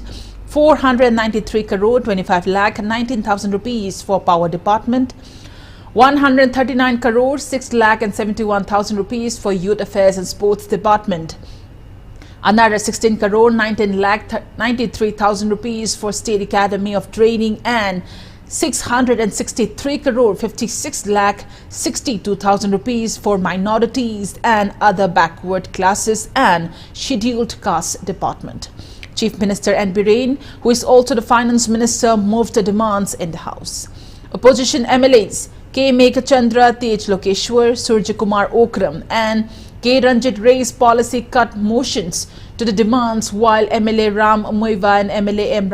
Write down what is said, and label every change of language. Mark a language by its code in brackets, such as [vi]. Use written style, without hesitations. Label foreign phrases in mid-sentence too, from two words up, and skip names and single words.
[en] 493 crore 25 lakh 19,000 rupees for power department, 139 crore 6 lakh and 71,000 rupees for youth affairs and sports department, another 16 crore 19 lakh 93,000 rupees for State Academy of Training, and 663 crore 56 lakh 62,000 rupees for minorities and other backward classes and scheduled caste department. Chief Minister N. Biren, who is also the Finance Minister, moved the demands in the House. Opposition MLAs K. Meghachandra, Tej Lokeshwar, Surya Kumar Okram and K. Ranjit raised policy cut motions to the demands, while MLA Ram Moiva and MLA M.